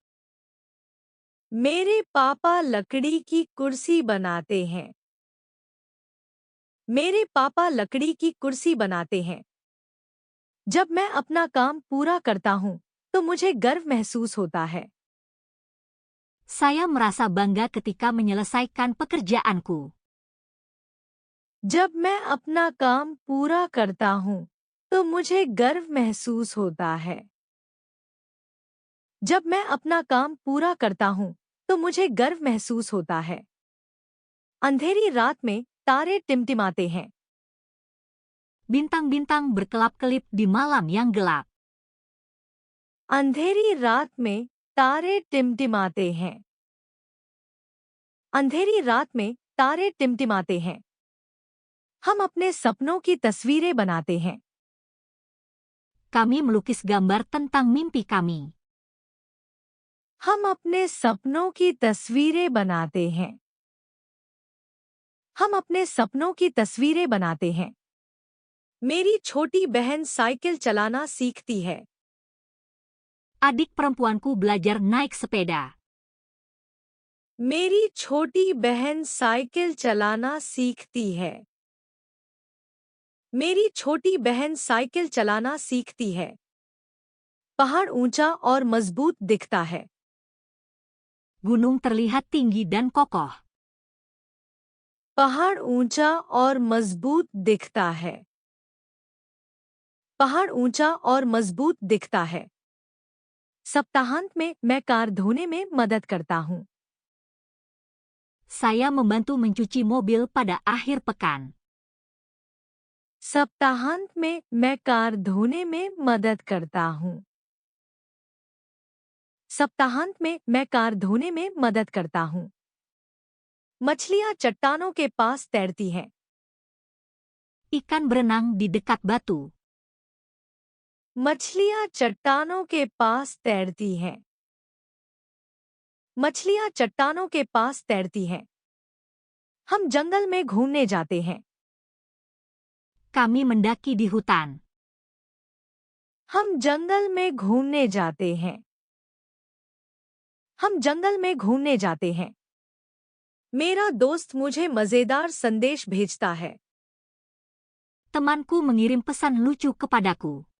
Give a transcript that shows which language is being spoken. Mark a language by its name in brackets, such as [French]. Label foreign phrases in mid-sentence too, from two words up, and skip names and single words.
[Hindi] मेरे पापा लकड़ी की कुर्सी बनाते हैं। मेरे पापा लकड़ी की कुर्सी बनाते हैं। जब मैं अपना काम पूरा करता हूँ, तो मुझे गर्व महसूस होता है। [Indonesian] Saya merasa bangga ketika menyelesaikan pekerjaanku. [Hindi] जब मैं अपना काम पूरा करता हूँ, तो मुझे गर्व महसूस होता है। जब मैं अपना काम पूरा करता हूँ, तो मुझे गर्व महसूस होता है। अंधेरी रात में तारे टिमटिमाते हैं। [Indonesian] Bintang-bintang berkelap-kelip di malam yang gelap. [Hindi] अंधेरी रात में तारे टिमटिमाते हैं। अंधेरी रात में तारे टिमटिमाते हैं। हम अपने सपनों की तस्वीरें बनाते हैं। [Indonesian] Kami melukis gambar tentang mimpi kami. [Hindi] हम अपने सपनों की तस्वीरें बनाते हैं। हम अपने सपनों की तस्वीरें बनाते हैं। मेरी छोटी बहन साइकिल चलाना सीखती है। [Indonesian] Adik perempuanku belajar naik sepeda. [Hindi] मेरी छोटी बहन साइकिल चलाना सीखती है। मेरी छोटी बहन साइकिल चलाना सीखती है। पहाड़ ऊंचा और मजबूत दिखता है। [Indonesian] Gunung terlihat tinggi dan kokoh. [Hindi] पहाड़ ऊंचा और मजबूत दिखता है। पहाड़ ऊंचा और मजबूत दिखता है। सप्ताहांत में मैं कार धोने में मदद करता हूँ। [Indonesian] Saya membantu mencuci mobil pada akhir pekan. [Hindi] सप्ताहांत में मैं कार धोने में मदद करता हूँ। सप्ताहांत में मैं कार धोने में मदद करता हूँ। मछलियाँ चट्टानों के पास तैरती हैं। [Indonesian] Ikan berenang di dekat batu. [Hindi] मछलियाँ चट्टानों के पास तैरती हैं। मछलियाँ चट्टानों के पास तैरती हैं। हम जंगल में घूमने जाते हैं। [Indonesian] Kami mendaki di hutan. [Hindi] हम जंगल में घूमने जाते हैं। हम जंगल में घूमने जाते हैं। मेरा दोस्त मुझे मजेदार संदेश भेजता है। [Indonesian] Temanku mengirim pesan lucu kepadaku.